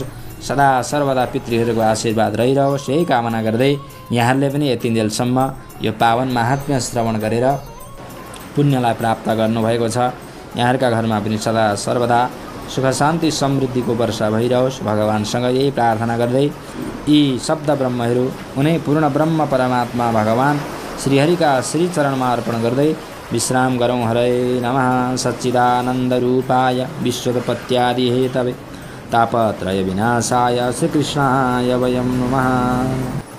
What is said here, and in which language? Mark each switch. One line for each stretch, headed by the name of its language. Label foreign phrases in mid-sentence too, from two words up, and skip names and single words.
Nepali: सदा सर्वदा पितृहरूको आशीर्वाद रहिरहोस्, यही कामना गर्दै यहाँहरूले पनि यति दिनसम्म यो पावन महात्म्य श्रवण गरेर पुण्यलाई प्राप्त गर्नुभएको छ। यहाँहरूका घरमा पनि सदा सर्वदा सुख शान्ति समृद्धिको वर्षा भइरहोस्। भगवानसँग यही प्रार्थना गर्दै यी शब्द ब्रह्महरू उनै पूर्ण ब्रह्म परमात्मा भगवान् श्रीहरिका श्रीचरणमा अर्पण गर्दै विश्राम गरौँ। हरे नमः।
Sanskrit: सच्चिदानन्दरूपाय विश्वोत्पत्त्यादि हेतवे तापत्रय विनाशाय श्रीकृष्णाय वयं नमः।